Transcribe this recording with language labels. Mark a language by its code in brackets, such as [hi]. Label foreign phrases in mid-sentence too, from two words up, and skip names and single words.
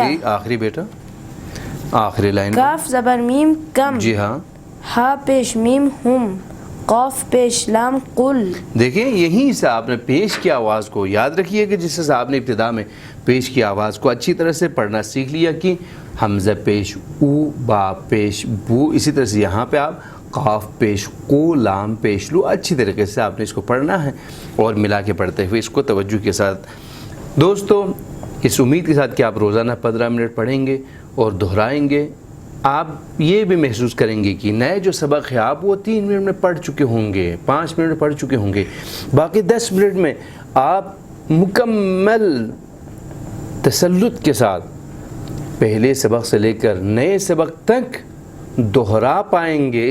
[ur] آخری بیٹا آخری لائن کاف زبر میم کم، جی ہاں ہا پیش میم ہم، قاف پیش لام قل. دیکھیں یہیں سے آپ نے پیش کی آواز کو یاد رکھیے کہ جس سے آپ نے ابتدا میں پیش کی آواز کو اچھی طرح سے پڑھنا سیکھ لیا کہ حمزہ پیش او، با پیش بو، اسی طرح سے یہاں پہ آپ قاف پیش کو، لام پیش لو، اچھی طریقے سے آپ نے اس کو پڑھنا ہے اور ملا کے پڑھتے ہوئے اس کو توجہ کے ساتھ. دوستو اس امید کے ساتھ کہ آپ روزانہ 15 منٹ پڑھیں گے اور دہرائیں گے، آپ یہ بھی محسوس کریں گے کہ نئے جو سبق ہے آپ وہ 3 منٹ میں پڑھ چکے ہوں گے، 5 منٹ میں پڑھ چکے ہوں گے، باقی 10 منٹ میں آپ مکمل تسلط کے ساتھ پہلے سبق سے لے کر نئے سبق تک دہرا پائیں گے.